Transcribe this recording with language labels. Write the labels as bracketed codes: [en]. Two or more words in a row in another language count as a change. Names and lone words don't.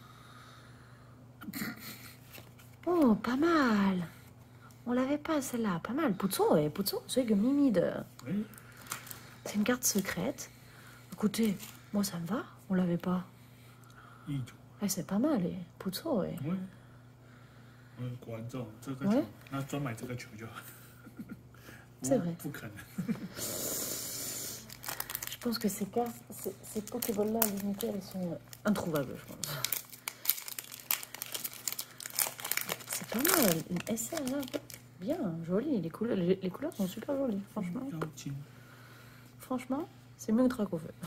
[fr] Oh, pas mal. On l'avait pas celle-là, pas mal. Putso, c'est que Mimi de... Oui. C'est une carte secrète. Écoutez, moi ça me va, on l'avait pas. Eh, c'est pas mal, Putso, Oui. [zh] 果然这种这个球，那专买这个球就好。 [fr] C'est vrai. [zh] 不可能。 [fr] Je pense que ces cartes, ces Pokéballs-là limitées, elles sont introuvables, je pense. C'est pas mal, une SR là, bien, jolie. Les couleurs sont super jolies, franchement. Franchement, c'est mieux que Dracofeu.